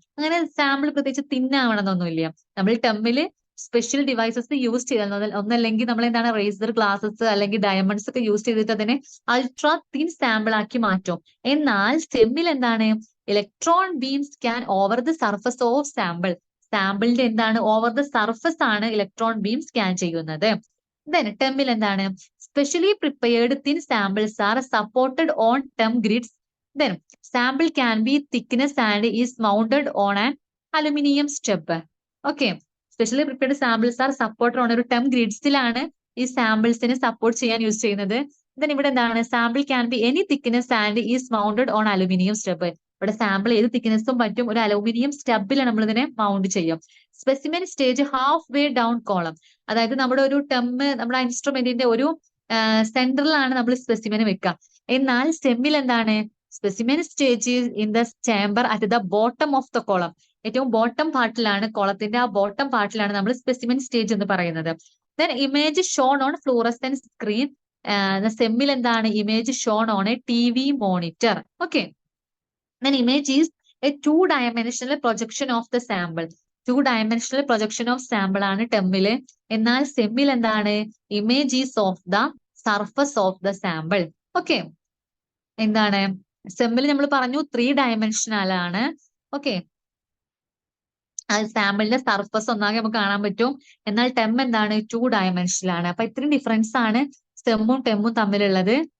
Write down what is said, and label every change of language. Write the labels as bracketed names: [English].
[Malayalam] അങ്ങനെ സാമ്പിൾ പ്രത്യേകിച്ച് തിന്നാവണമെന്നൊന്നുമില്ല. നമ്മൾ ടെമ്മില് സ്പെഷ്യൽ ഡിവൈസസ് യൂസ് ചെയ്താൽ, ഒന്നല്ലെങ്കിൽ നമ്മൾ എന്താണ് റേസർ ഗ്ലാസസ് അല്ലെങ്കിൽ ഡയമണ്ട്സ് ഒക്കെ യൂസ് ചെയ്തിട്ട് അതിനെ അൾട്രാ തിൻ സാമ്പിൾ ആക്കി മാറ്റും. എന്നാൽ സെമ്മിൽ എന്താണ്? [English] Electron beam scan over the surface of sample. [Malayalam] സാമ്പിളിന്റെ എന്താണ്? ഓവർ ദ സർഫസ് ആണ് ഇലക്ട്രോൺ ബീം സ്കാൻ ചെയ്യുന്നത്. ദെൻ ടെമ്മിൽ എന്താണ്? [English] Specially prepared thin samples are supported on TEM grids. Then sample can be thickness and is mounted on an aluminium step. [Malayalam] Okay, [English] specially prepared samples are supported on [Malayalam] ഒരു term ഗ്രിഡ്സിലാണ് ഈ സാമ്പിൾസിനെ support ചെയ്യാൻ use ചെയ്യുന്നത്. [English] then [Malayalam] ഇവിടെ എന്താണ്, [English] Sample can be any thickness and is mounted on aluminium step. [Malayalam] ഇവിടെ sample ഏത് തിക്നെസ്സും പറ്റും, ഒരു അലൂമിനിയം സ്റ്റെപ്പിലാണ് നമ്മൾ ഇതിനെ മൗണ്ട് ചെയ്യും. [English] specimen stage half way down column, [Malayalam] അതായത് നമ്മുടെ ഒരു ടെമ്മ് നമ്മുടെ ഇൻസ്ട്രുമെന്റിന്റെ ഒരു സെന്ററിലാണ് നമ്മൾ സ്പെസിമെന് വെക്കുക. എന്നാൽ സ്റ്റെമ്മിൽ എന്താണ്, [English] specimen stage in the chamber at the bottom of the column, [Malayalam] ഏറ്റവും ബോട്ടം പാർട്ടിലാണ്, കോളത്തിന്റെ ആ ബോട്ടം പാർട്ടിലാണ് നമ്മൾ സ്പെസിമെൻ സ്റ്റേജ് എന്ന് പറയുന്നത്. [English] then image shown on fluorescent screen, [Malayalam] സെമ്മിൽ എന്താണ്, [English] Image shown on a TV monitor. Okay, then image is a two-dimensional projection of the sample. Two-dimensional projection of sample ആണ് ടെമ്മില്. [Malayalam] എന്നാൽ സെമ്മിൽ എന്താണ്, [English] Image is of the surface of the sample. [Malayalam] Okay, എന്താണ് സെമ്മിൽ നമ്മൾ പറഞ്ഞു 3 dimensional ആണ്. Okay, സാമ്പിളിന്റെ surface ഒന്നാകെ നമുക്ക് കാണാൻ പറ്റും. എന്നാൽ ടെം എന്താണ്, 2 dimensional ആണ്. അപ്പൊ ഇത്രയും ഡിഫറൻസ് ആണ് സെമ്മും ടെമ്മും തമ്മിലുള്ളത്.